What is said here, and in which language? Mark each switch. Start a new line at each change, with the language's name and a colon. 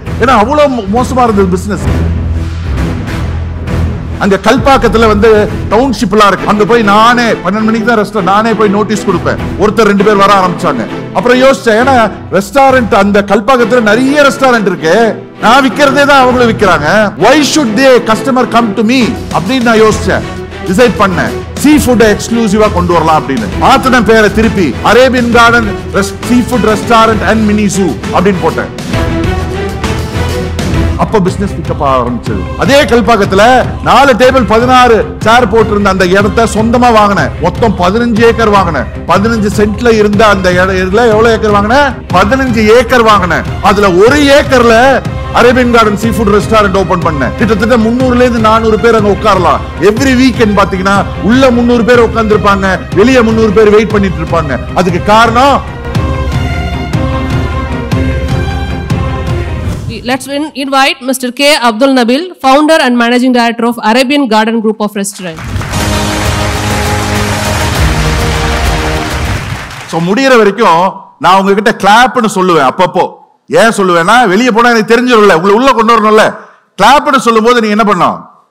Tamil: ஏன்னா அவ்வளவு மோசமா இருந்தது பிசினஸ். அங்க கல்பாக்கத்துல டவுன்ஷிப்லாம் இருக்கு. அங்க போய் நானே 12 மணிக்கு தான் ரெஸ்டாரண்ட், நானே போய் நோட்டீஸ் கொடுப்பேன். ஒருத்தர் 2 பேர் வர ஆரம்பிச்சாங்க. அப்புறம் யோசிச்சேன், ஏன்னா ரெஸ்டாரண்ட் அந்த கல்பாக்கத்துல நிறைய ரெஸ்டாரண்ட் இருக்கு, நான் விக்கிறதே தான் அவங்களும் விக்கிறாங்க.
English: why should they customer come to me அப்படின்னு நான் யோசிச்சேன்.
Tamil: டிசைட் பண்ணேன், சீ ஃபுட் எக்ஸ்க்ளூசிவா கொண்டு வரலாம் அப்படின்னு. மாத்தின பேரை திருப்பி Arabian garden sea food restaurant and mini zoo அப்படின்னு போட்டேன். அப்ப பிசினஸ் பிக்கப் ஆரம்பிச்சது. அதே கல்பாக்கத்துல 4 டேபிள் 16 சேர் போட்டிருந்த அந்த இடத்தை சொந்தமா வாங்கினேன். மொத்தம் 15 ஏக்கர் வாங்கினேன். 15 சென்ட்ல இருந்த அந்த இடத்துல எவ்வளவு ஏக்கர் வாங்கினேன்? 15 ஏக்கர் வாங்கினேன். அதுல 1 ஏக்கர்ல Arabian garden sea food restaurant open பண்ணேன். கிட்டத்தட்ட 300ல இருந்து 400 பேர் அங்க உட்காரலாம். எவ்ரி வீக்கெண்ட் பாத்தீங்கன்னா உள்ள 300 பேர் உட்கார்ந்து இருப்பாங்க, வெளியே 300 பேர் வெயிட் பண்ணிட்டு இருப்பாங்க. அதுக்கு காரணம்,
English: let's invite Mr. K. Abdul Nabil, founder and managing director of Arabian Garden Group of Restaurants.
Tamil: So முடியற வரைக்கும் நான் உங்ககிட்ட கிளாப்னு சொல்லுவேன். அப்பப்போ ஏன் சொல்லுவேன்னா, வெளியே போனா எனக்கு தெரிஞ்சிரும்ல, உள்ள கொண்டு வரணும்ல. கிளாப்னு சொல்லும் போது நீங்க என்ன பண்ணணும்?